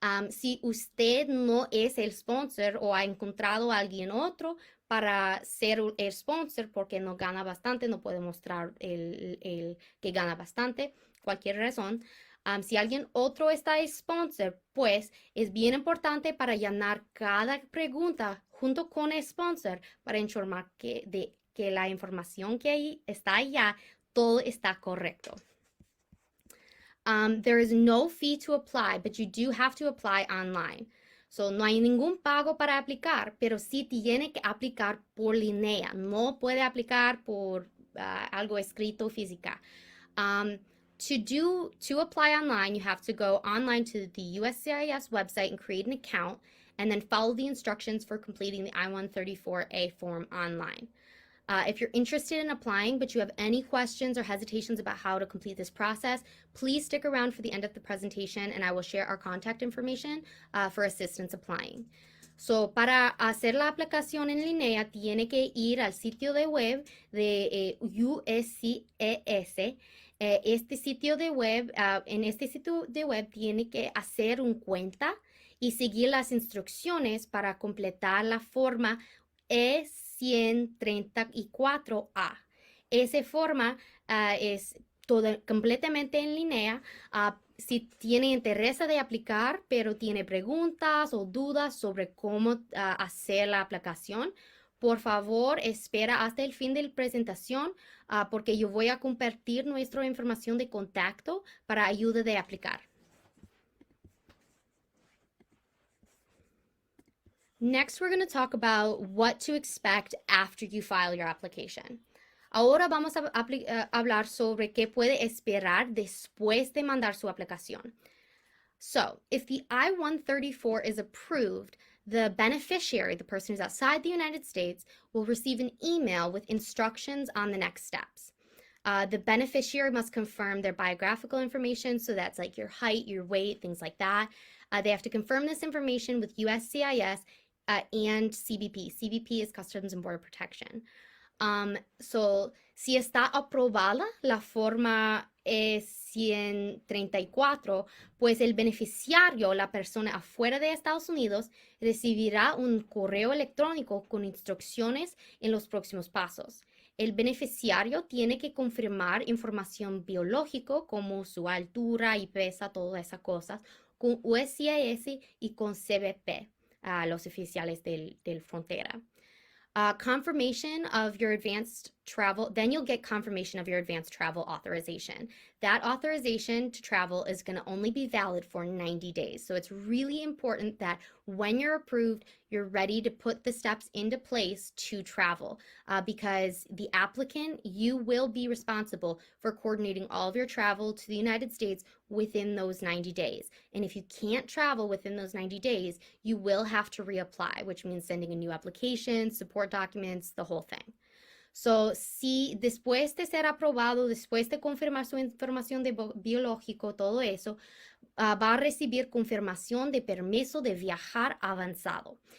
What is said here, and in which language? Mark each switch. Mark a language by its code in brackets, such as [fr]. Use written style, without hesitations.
[es] Si usted no es el sponsor o ha encontrado a alguien otro para ser el sponsor porque no gana bastante, no puede mostrar el que gana bastante, cualquier razón. Si alguien otro está sponsor, pues es bien importante para llenar cada pregunta junto con el sponsor para informar que la información que está allá todo está correcto. [en] There is no fee to apply, but you do have to apply online. [es] So, no hay ningún pago para aplicar, pero sí tiene que aplicar por línea. No puede aplicar por algo escrito física. [en] To apply online, you have to go online to the USCIS website and create an account, and then follow the instructions for completing the I-134A form online. If you're interested in applying, but you have any questions or hesitations about how to complete this process, please stick around for the end of the presentation, and I will share our contact information for assistance applying. [es] So, para hacer la aplicación en línea, tiene que ir al sitio de web de USCIS. Este sitio de web, en este sitio de web tiene que hacer un cuenta y seguir las instrucciones para completar la forma E134A. Esa forma es completamente en línea. Si tiene interés de aplicar, pero tiene preguntas o dudas sobre cómo hacer la aplicación, por favor, espera hasta el fin de la presentación porque yo voy a compartir nuestra información de contacto para ayuda de aplicar. [en] Next, we're going to talk about what to expect after you file your application. [es] Ahora vamos a hablar sobre qué puede esperar después de mandar su aplicación. [en] So, if the I-134 is approved, the beneficiary, the person who's outside the United States, will receive an email with instructions on the next steps. The beneficiary must confirm their biographical information, so that's like your height, your weight, things like that. They have to confirm this information with USCIS and CBP. CBP is Customs and Border Protection. [es] So, si está aprobada la forma E134, pues el beneficiario, la persona afuera de Estados Unidos, recibirá un correo electrónico con instrucciones en los próximos pasos. El beneficiario tiene que confirmar información biológica como su altura y pesa, todas esas cosas, con USCIS y con CBP, los oficiales del frontera. [en] Confirmation of your advanced travel, then you'll get confirmation of your advanced travel authorization. That authorization to travel is going to only be valid for 90 days. So it's really important that when you're approved, you're ready to put the steps into place to travel because the applicant, you will be responsible for coordinating all of your travel to the United States within those 90 days. And if you can't travel within those 90 days, you will have to reapply, which means sending a new application, support documents, the whole thing. [es] So, si después de ser aprobado, después de confirmar su información de biológico, todo eso, va a recibir confirmación de permiso de viajar avanzado.